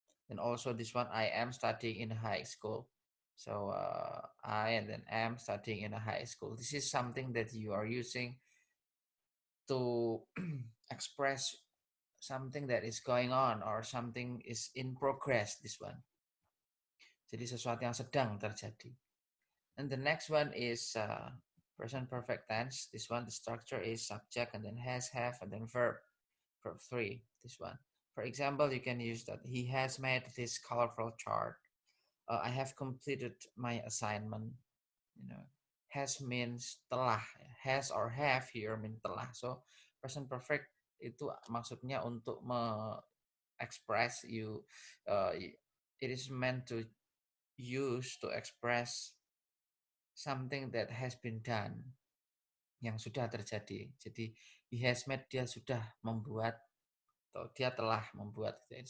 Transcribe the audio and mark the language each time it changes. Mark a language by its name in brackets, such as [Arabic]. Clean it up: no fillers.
[English] And also this one, I am studying in high school. So I and then am studying in a high school. This is something that you are using to express something that is going on or something is in progress. This one. [Indonesian] Jadi sesuatu yang sedang terjadi. [English] And the next one is present perfect tense. This one, the structure is subject and then has, have, and then verb. Verb 3, this one. For example, you can use that. He has made this colorful chart. I have completed my assignment. Has means telah. Has or have here mean telah. So present perfect [Indonesian] itu maksudnya untuk [English] express you. It is meant to use to express something that has been done, [Indonesian] yang sudah terjadi. Jadi [English] he has made, [Indonesian] dia sudah membuat, atau dia telah membuat gitu ya.